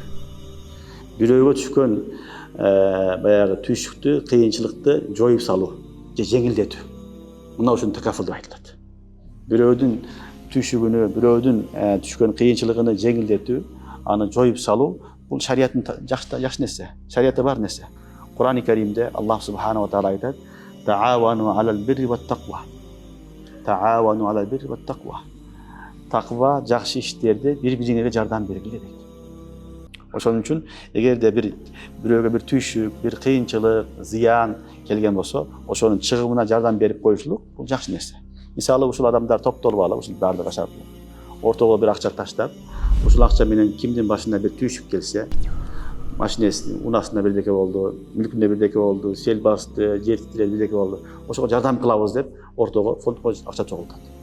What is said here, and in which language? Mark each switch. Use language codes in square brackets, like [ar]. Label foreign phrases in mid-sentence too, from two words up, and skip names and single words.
[ky] Бирөөгө түшкөн баягы түйшүктү, кыйынчылыкты жоюп салуу же жеңилдетүү. Мына ушун takafful деп айтылат. Бирөөдүн түйшүгүнү, бирөөдүн түшкөн кыйынчылыгын жеңилдетүү, аны жоюп салуу бул шариаттын жакшы нерсе. Шариятта бар нерсе. Кур'ан-ы Каримде [ar] الله سبحانه وتعالى [ky] айтат: [ar] "تعاونوا على البر والتقوى." تعاونوا على البر والتقوى. [ky] Таква, жакшы иштерде бири-бириңерге жардам бергиле дейт. Ошон үчүн эгерде бирөөгө бир түйшүк, бир кыйынчылык, зыян келген болсо, ошонун чыгымына жардам берип коюшулук бул жакшы нерсе. Мисалы ушул адамдар топтолуп алып, ушул баардык ашап, ортого бир акча таштап, ушул акча менен кимдин башына бир түйшүк келсе, машинесинин унасында бирдеке болду, мүлкүндө бирдеке болду, сел басты, жер титиреп бирдеке болду, ошого жардам кылабыз деп ортого фондко акча чогултат.